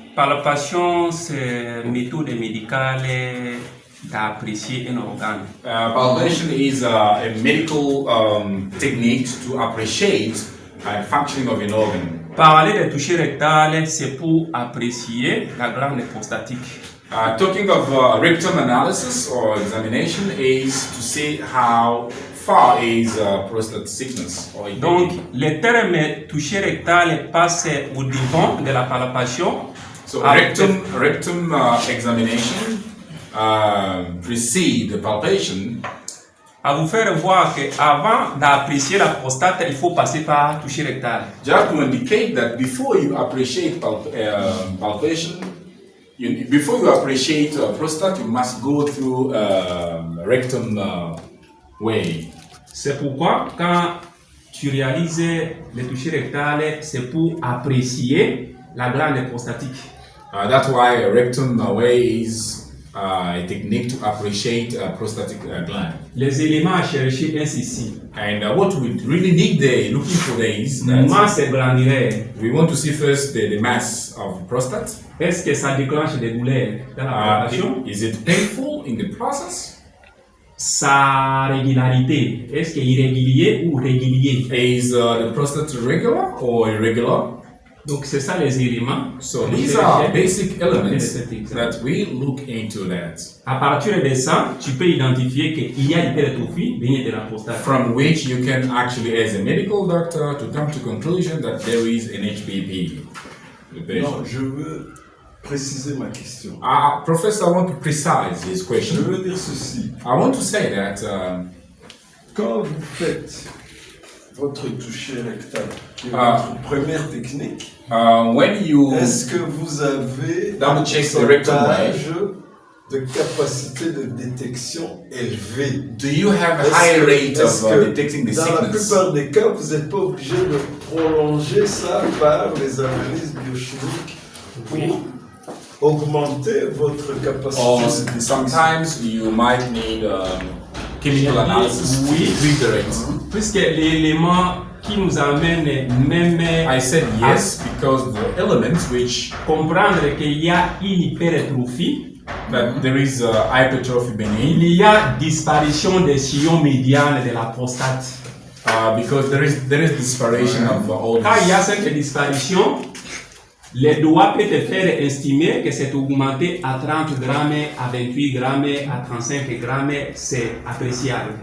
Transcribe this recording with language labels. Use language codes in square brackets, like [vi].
[fr] Palpation, c'est une méthode médicale d'apprécier un organe. [en] Palpation is a medical technique to appreciate the functioning of an organ. [fr] Parler de toucher rectal, c'est pour apprécier la glande prostatique. [en] Talking of rectum analysis or examination is to see how far is prostate sickness or [fr] Donc, le terme toucher rectal passe au devant de la palpation. [en] So rectum examination precedes the palpation. [fr] À vous faire voir qu'avant d'apprécier la prostate, il faut passer par toucher rectal. [en] Just to indicate that before you appreciate palpation, before you appreciate prostate, you must go through rectum way. [fr] C'est pourquoi quand tu réalises le toucher rectal, c'est pour apprécier la glande prostatique. [en] That's why rectum way is a technique to appreciate prostatic gland. [fr] Les éléments à chercher est ici. [en] And what we really need there, looking for there is [fr] masse glandulaire. [en] We want to see first the mass of prostate. [fr] Est-ce que ça déclenche des douleurs dans la palpation? [en] Is it painful in the process? [fr] Sa régularité, est-ce qu'il est irrégulier ou régulier? [en] Is the prostate regular or irregular? [fr] Donc c'est ça les éléments. [en] So these are basic elements that we look into that. [fr] À partir de ça, tu peux identifier qu'il y a une hypertrophie de la prostate. [en] From which you can actually, as a medical doctor, to come to conclusion that there is an HPP. [fr] Non, je veux préciser ma question. [en] Professor, I want to precise this question. [fr] Je veux dire ceci. [en] I want to say that [fr] quand vous faites votre toucher rectal, qui est votre première technique, est-ce que vous avez un pourcentage de capacité de détection élevé? [en] Do you have a high rate of detecting the sickness? [fr] Dans la plupart des cas, vous n'êtes pas obligé de prolonger ça par les analyses biochimiques pour augmenter votre capacité. [en] Or sometimes you might need chemical analysis. [fr] Oui, puisque l'élément qui nous amène même [en] I said yes because the elements which [fr] comprendre qu'il y a une hypertrophie, [en] that there is hypertrophy beneath. [fr] Il y a disparition des sillons médianes de la prostate. [en] Because there is disparition of all this. [fr] Quand il y a cette disparition, les doigts peuvent te faire estimer que c'est augmenté à 30 grammes, à 28 grammes, à 35 grammes, c'est appréciable.